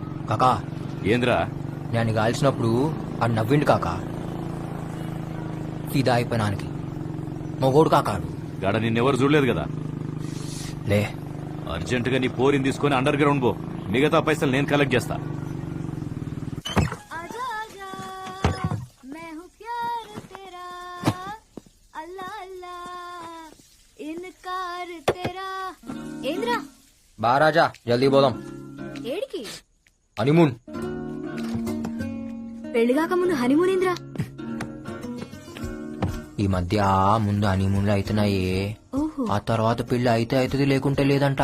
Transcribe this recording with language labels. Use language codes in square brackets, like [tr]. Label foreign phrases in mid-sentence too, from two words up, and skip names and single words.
[te] కాకా ఏంద్రా నేను కాల్చినప్పుడు ఆడు నవ్విండు కాకా. ఫిదా అయిపోయినానికి మొగోడు కాకాడు. గాడ నిన్నెవరు చూడలేదు కదా. లే అర్జెంటుగా నీ పోరిని తీసుకొని అండర్ గ్రౌండ్ పో. మిగతా పైసలు నేను కలెక్ట్ చేస్తా. [hi] आजा आजा मैं हूँ प्यार तेरा अल्लाह अल्लाह इनकार तेरा ఏంద్రా [te] బా రాజా జల్దీ పోదాం. ఏడికి? హనీమూన్. పెళ్లి కాక ముందు హనీమూన్ ఏంద్రా? ఈ మధ్య ముందు హనీమూన్లు అవుతున్నాయే, ఓహో ఆ తర్వాత పెళ్లి అయితే అవుతుంది లేకుంటే లేదంట.